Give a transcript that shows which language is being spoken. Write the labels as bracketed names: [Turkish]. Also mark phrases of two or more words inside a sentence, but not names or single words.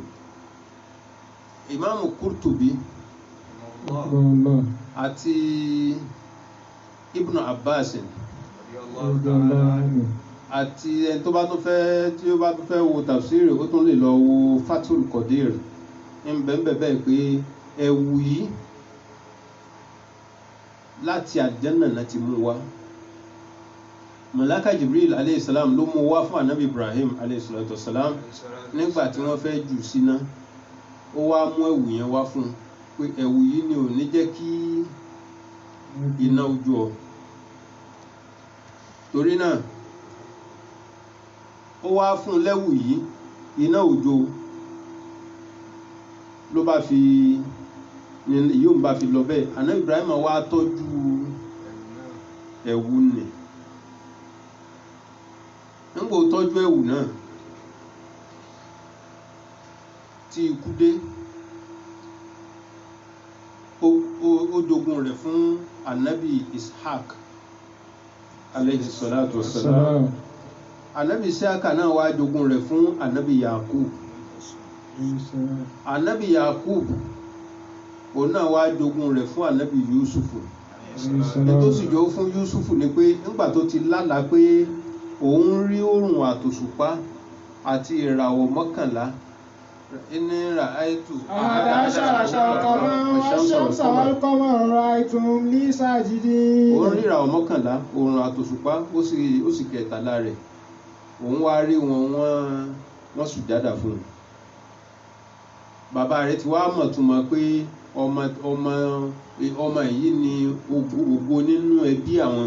[Yoruba] Ìmáàmù Qurtubi àti Ibn Abbas àti ẹni tó bá tún fẹ́ tí ó bá tún fẹ́ wo tafsiri ó tún lè lọ wo Fathul Qadir ń bẹ́ẹ̀ pé ẹ̀wù yìí láti àlùjánnà náà ti mú wá. Màláíkà Jibril [Arabic] عليه السلام [Yoruba] ló mú wá fún Ànábì Ibrahim [Arabic] عليه الصلاة والسلام [Yoruba] nígbà tí wọ́n fẹ́ jù síná. Ó wá mú ẹ̀wù yẹn wá fún pé ẹ̀wù yìí ni ò ní jẹ́ kí iná ojú ọ. Torí náà ó wá fún lẹ́wù yìí iná òjò ló bá fi yóò bá fi lọ bẹ́ẹ̀. Ànábì Ibrahim wá tọ́jú ẹ̀wù nì. Nígbà ó tọ́jú ẹ̀wù náà tí ikú dé ó jogun rẹ̀ fún Ànábì Ishaq [Arabic] عليه الصلاة والسلام. [Yoruba] Ànábì Ishaq náà wá jogun rẹ̀ fún Ànábì Yaqub. Ànábì Yaqub òun náà wá jogun rẹ̀ fún Ànábì Yusufu. Tó sì jọ fún Yusufu ni pé nígbà tó ti lálàá pé òun rí oòrùn àtòṣùpá àti ìràwọ̀ 11 [Arabic] إني رأيت أحد عشر كوكبا والشمس والقمر رأيتهم لي ساجدين. [Yoruba] Ó rí ìràwọ̀ 11 oòrùn àtòṣùpá ó sì kẹtàlá rẹ̀ òun wá rí wọ́n sùjádà fún un. Bàbá rẹ̀ ti wá mọ̀ túmọ̀ pé ọmọ yìí ni ògo nínú ẹbí àwọn.